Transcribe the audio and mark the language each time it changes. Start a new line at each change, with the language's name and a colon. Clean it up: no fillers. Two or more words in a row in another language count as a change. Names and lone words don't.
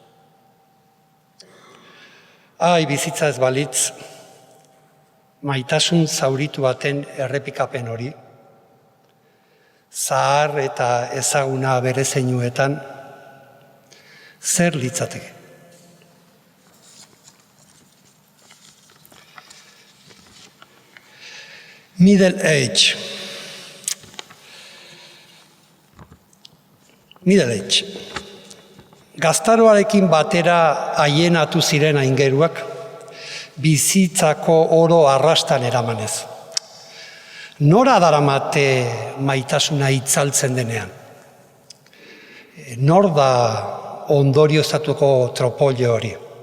Basque: Ai, bizitza ez balitz, maitasun zauritu baten errepikapen hori, zahar eta ezaguna bere zeinuetan, zer litzateke?
English: Middle age. Middle age.
Basque: Gaztaroarekin batera aienatu ziren aingeruak, bizitzako oro arrastan eramanez. Nora daramate maitasuna itzaltzen denean? Nor da ondoriozatuko tropolio hori?